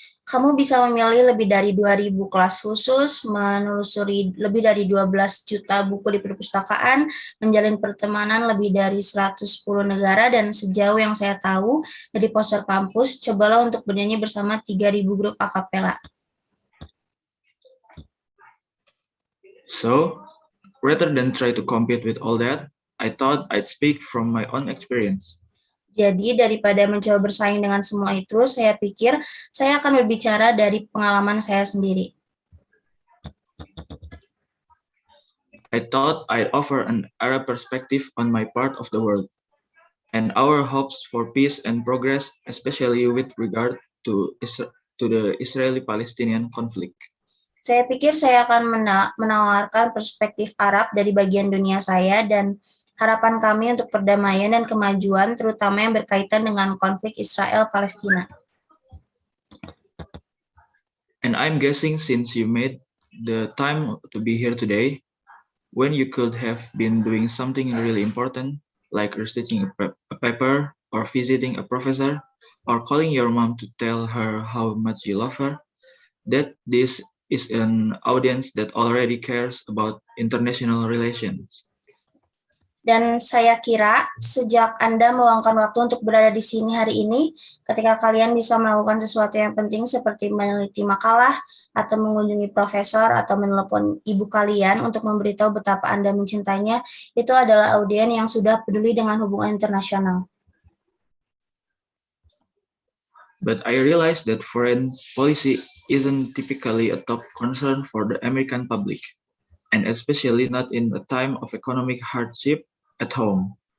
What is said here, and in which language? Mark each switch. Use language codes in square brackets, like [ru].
[id] Kamu bisa memilih lebih dari 2.000 kelas khusus, menelusuri lebih dari 12 juta buku di perpustakaan, menjalin pertemanan lebih dari 110 negara, dan sejauh yang saya tahu dari poster kampus, cobalah untuk bernyanyi bersama 3.000 grup a cappella. [en] So, rather than try to compete with all that, I thought I'd speak from my own experience. [id] Jadi daripada mencoba bersaing dengan semua itu, saya pikir saya akan berbicara dari pengalaman saya sendiri. [en] I thought I'd offer an Arab perspective on my part of the world, and our hopes for peace and progress, especially with regard to the Israeli-Palestinian conflict. [id] Saya pikir saya akan menawarkan perspektif Arab dari bagian dunia saya dan harapan kami untuk perdamaian dan kemajuan, terutama yang berkaitan dengan konflik Israel-Palestina. [en] And I'm guessing since you made the time to be here today, when you could have been doing something really important, like researching a paper, or visiting a professor, or calling your mom to tell her how much you love her, that this is an audience that already cares about international relations. [id] Dan saya kira sejak Anda meluangkan waktu untuk berada di sini hari ini, ketika kalian bisa melakukan sesuatu yang penting seperti meneliti makalah, atau mengunjungi profesor, atau menelepon ibu kalian untuk memberitahu betapa Anda mencintainya, itu adalah audiens yang sudah peduli dengan hubungan internasional. [en] But I realize that foreign policy isn't typically a top concern for the American public, and especially not in a time of economic hardship at home.